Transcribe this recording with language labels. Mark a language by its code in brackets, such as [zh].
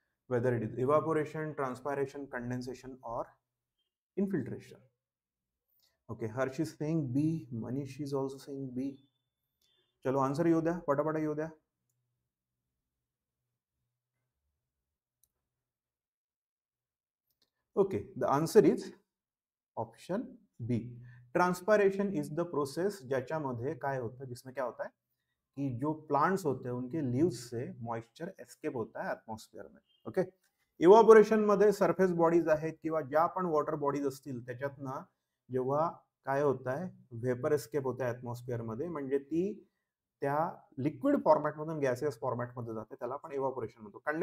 [en] Whether it is evaporation, transpiration, condensation or infiltration. Okay, Harsh is saying B, Manish is also saying B. [mr] चलो answer येऊ द्या, पटापट येऊ द्या. [en] Okay, the answer is option B. Transpiration is the process [mr] ज्याच्यामध्ये काय होतं, [hi] जिसमें क्या होता है कि जो प्लांट्स होते हैं उनके लीव्स से मॉइस्चर एस्केप होता है एटमॉस्फेअर में. [mr] ओके, इव्हॅपोरेशन मध्ये सरफेस बॉडीज आहेत किंवा ज्या पण वॉटर बॉडीज असतील त्याच्यातनं जेव्हा काय होत आहे, व्हेपर एस्केप होत आहे ॲटमॉस्फिअर मध्ये, म्हणजे ती त्या लिक्विड फॉर्मॅटमधून गॅसियस फॉर्मॅटमध्ये जाते, त्याला आपण इव्हॅपोरेशन म्हणतो.